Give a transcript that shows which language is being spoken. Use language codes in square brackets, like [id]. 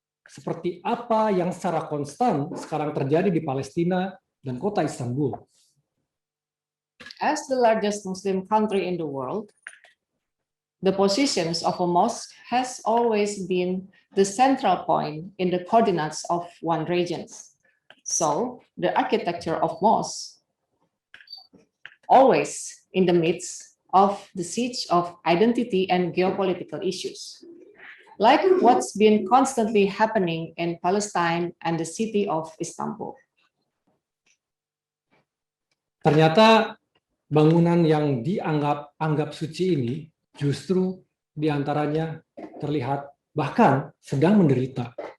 [id] Seperti apa yang secara konstan sekarang terjadi di Palestina dan kota Istanbul. [en] As the largest Muslim country in the world, the positions of a mosque has always been the central point in the coordinates of one region. So the architecture of mosques always in the midst of the siege of identity and geopolitical issues, like what's been constantly happening in Palestine and the city of Istanbul. [id] Ternyata bangunan yang dianggap suci ini justru diantaranya terlihat bahkan sedang menderita.